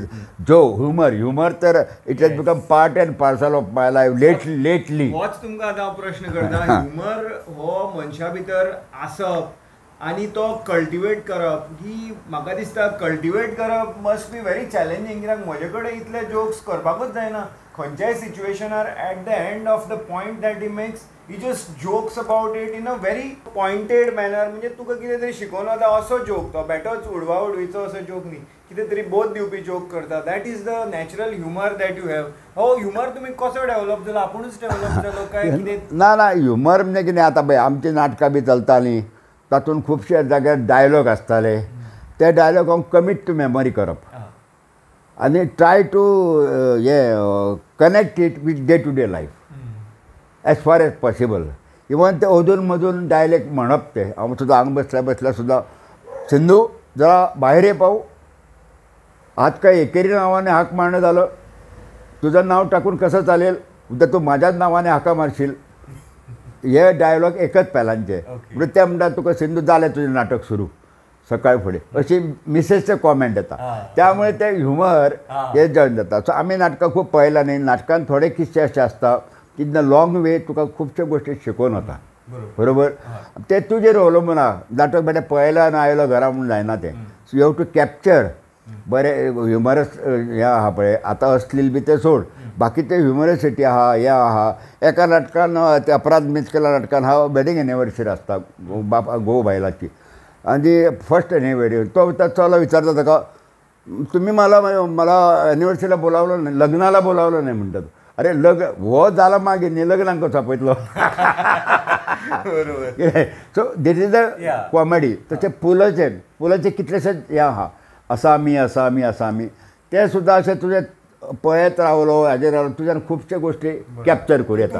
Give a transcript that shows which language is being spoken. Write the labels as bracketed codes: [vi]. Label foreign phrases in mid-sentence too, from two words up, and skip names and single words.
[kok] जो ह्युमर तर [en] it has become part and parcel of my life lately. [kok] होच तुमकां आतां हांव प्रश्न करता. ह्युमर हो मनशा भितर आसप आनी तो कल्टिवेट करप, ही म्हाका दिसता कल्टिवेट करप [en] must be very challenging. [kok] कित्याक म्हजे कडेन इतले जोक्स करपाकूच जायना. खंयच्याय सिच्युएशनार [en] at the end of the point that he makes he just jokes about it in a very pointed manner. [kok] म्हणजे तुका कितें तरी शिकोवन वता असो जोक, तो बेटोच उडवा उडवीचो असो जोक न्ही, कितें तरी बोध दिवपी जोक करता. [en] that is the natural humour that you have. [kok] हो ह्युमर तुमी कसो डेवलप जालो, आपुणूच डेवलप जालो काय कितें? ना ह्युमर म्हणजे कितें आतां पळय आमची नाटकां बी चलतालीं तातूंत खुबशे जाग्यार डायलॉग आसताले. ते डायलॉग हांव [en] commit to memory [kok] करप आनी [en] try to connect it with day to day life as far as possible. [kok] इवन ते अधून मधून डायलेक्ट म्हणप ते हांव सुद्दां हांगा बसल्या सुद्दां [mr] सिंधू जरा बाहेर ये पाहू आज काय एकेरी नावाने हाक मारणं झालं तुझं नाव टाकून कसं चालेल उद्या तू माझ्याच नावाने हाका मारशील [kok] हे डायलॉग एकच पेलांचे म्हणजे ते म्हणटात तुका सिंधू जालें तुजें नाटक सुरू सकाळी फुडें अशी मिसेसचे कॉमेंट येता त्यामुळे ते ह्युमर हे जॉईन जाता सो आमी नाटकां खूब पळयलां न्ही नाटकान थोडे किस्से अशे आसता की [en] in the long way [kok] तुका खुबश्यो गोश्टी शिकोवन वता बरोबर ते तुजेर अवलंबून आहा नाटक बेटे पळयला आनी आयलो घरा म्हणून जायना तें [en] so you have to capture [kok] बरे ह्युमरस हे आहा पळय आतां असलील बी ते सोड बाकीचे ह्युमरसिटी आहा हे आहा एका नाटकान ते अपराध मिस केला नाटकान हांव [en] wedding anniversary [kok] आसता घोव बायलाची आनी [en] first anniversary [kok] तो चलो विचारता ताका [mr] तुम्ही मला एनिवर्सरीला बोलावलं नाही लग्नाला बोलावलं नाही म्हणतात [kok] अरे हो झाला मागे न्ही लग्नाक कसो आपयतलो [en] so that is the comedy [kok] तशें पुलाचे कितलेशेच हे आहा असा आमी ते सुद्दां अशें तुजें पळयत रावलो हाजेर रावलो तुज्यान खुबश्यो गोश्टी कॅप्चर करूं येता